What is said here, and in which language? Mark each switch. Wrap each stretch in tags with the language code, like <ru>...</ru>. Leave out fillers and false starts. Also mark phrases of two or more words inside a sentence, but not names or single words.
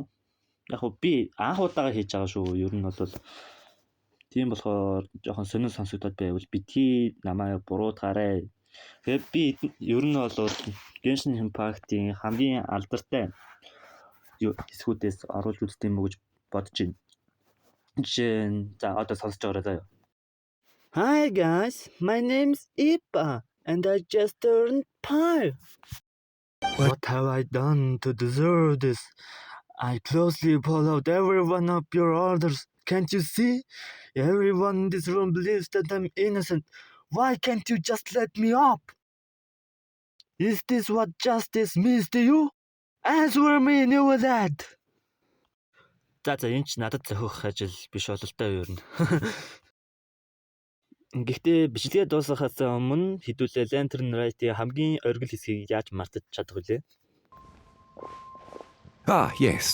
<mn>Яг би анх удаага хийж байгаа шүү. Ер нь бол тийм болохоор жоохон сонир сонсогдоод байвал битгий намайг буруутгаарай. Тэгээд би ер нь бол Genshin Impact-ийн хамгийн алдартай хэсгүүдээс оруулж үзт юм уу гэж бодож байна. За одоо сонсож байгаарай заяа.</mn> <en>Hi guys, my name's Ippa and I just turned 5. What have I done to deserve this? I closely followed every one of your orders. Can't you see? Everyone in this room believes that I'm innocent. Why can't you just let me up? Is this what justice means to you? Answer me, knew that.</en> <mn>За энэ ч надад зохих ажил биш бололтой юу юм. Гэхдээ бичлэгээ дуусгахаас өмнө хэдүүлээ Lantern Rite-ийн хамгийн оргил хэсгийг яаж мартаж чадах вүлээ?</mn> <en>Ah, yes.</en>